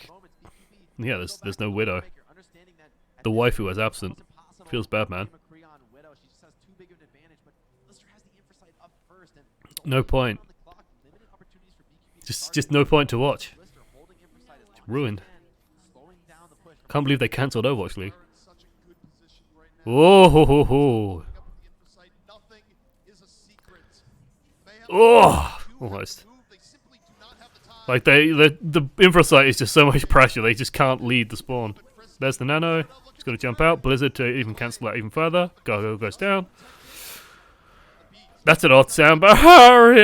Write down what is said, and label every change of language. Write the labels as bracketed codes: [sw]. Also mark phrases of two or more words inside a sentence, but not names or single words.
[en] Yeah, there's no Widow. The waifu is absent. Feels bad, man. No point. Just no point to watch. It's ruined. Can't believe they cancelled Overwatch League. Oh, ho, ho, ho. Oh, almost. Like the infra site is just so much pressure. They just can't lead the spawn. There's the nano. Just going to jump out. Blizzard to even cancel that even further. Gargoyle goes down. That's an odd sound, but hurry!